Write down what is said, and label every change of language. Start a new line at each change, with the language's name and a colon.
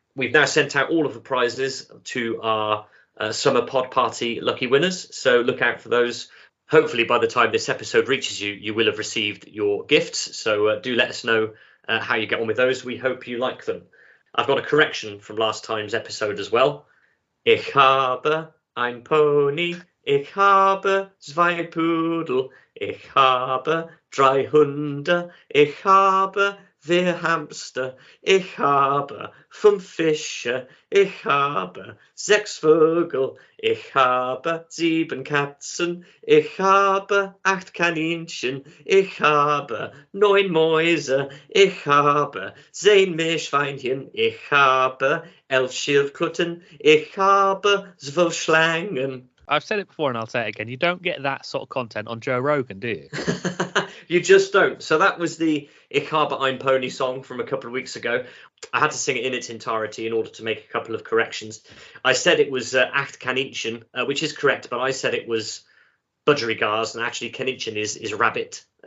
English: We've now sent out all of the prizes to our summer pod party lucky winners. So look out for those. Hopefully by the time this episode reaches you, you will have received your gifts. So do let us know how you get on with those. We hope you like them. I've got a correction from last time's episode as well.
German: Ich habe ein Pony, ich habe 2 Pudel, ich habe 3 Hunde, ich habe 4 Hamster, ich habe 5 Fische, ich habe 6 Vögel, ich habe 7 Katzen, ich habe 8 Kaninchen, ich habe 9 Mäuse, ich habe 10 Meerschweinchen, ich habe 11 Schildkröten, ich habe 12 Schlangen.
English: I've said it before and I'll say it again. You don't get that sort of content on Joe Rogan, do you? You just don't. So that was the Ich Habe Ein Pony song from a couple of weeks ago. I had to sing it in its entirety in order to make a couple of corrections. I said it was Acht Kaninchen, which is correct, but I said it was budgerigars, and actually Kaninchen is rabbit.